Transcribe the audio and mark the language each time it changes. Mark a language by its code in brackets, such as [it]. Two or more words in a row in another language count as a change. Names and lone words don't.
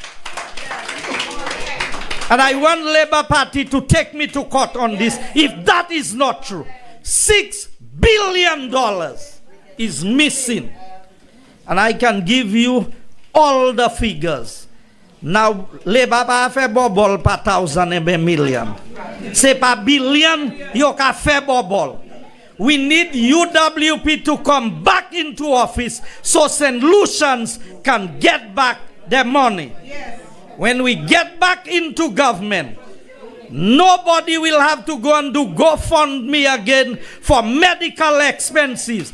[en] And I want Labour Party to take me to court on this if that is not true. $6 billion is missing. And I can give you all the figures. [acf] Now, Labour pa fait bobol pa [en] thousand and million. [acf] C'est pas billion, yo ka fait bobol. [en] We need UWP to come back into office so St. Lucians can get back their money. When we get back into government, nobody will have to go and do GoFundMe again for medical expenses.